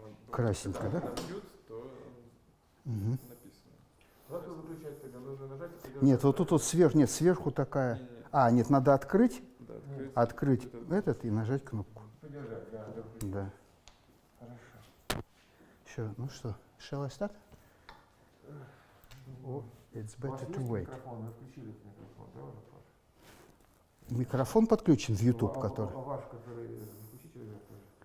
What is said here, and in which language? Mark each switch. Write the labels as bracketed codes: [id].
[ru] Красненько, да? То написано. Как его выключать тогда? Нужно нажать? Нет, вот тут вот сверху, нет, сверху такая. Не. А, нет, надо открыть. Да, Открыть этот и нажать кнопку. Подержать, да. Да. Хорошо. Все, ну что, [en] shall I start? Oh, it's better to wait. [ru] Микрофон, вы включили микрофон, да, уже, Паша? Микрофон подключен в YouTube, который. А ваш, который включите его тоже?